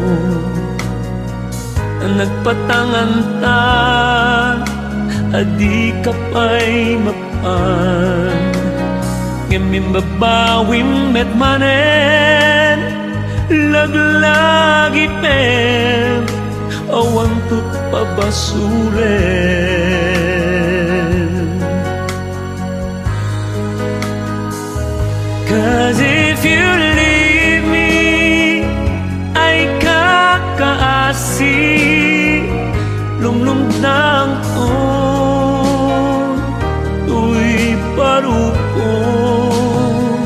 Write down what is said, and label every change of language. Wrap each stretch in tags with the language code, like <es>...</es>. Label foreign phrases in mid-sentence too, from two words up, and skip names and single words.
<ilo>na nagpatangantan adi ka pa'y mapan ngamin babawim met manen laglagi pen awan tut pabasulen.</ilo> <en>Cause if you leave me</en> <ilo>ay kakaasi lumlumdang ko tuy parupon.</ilo>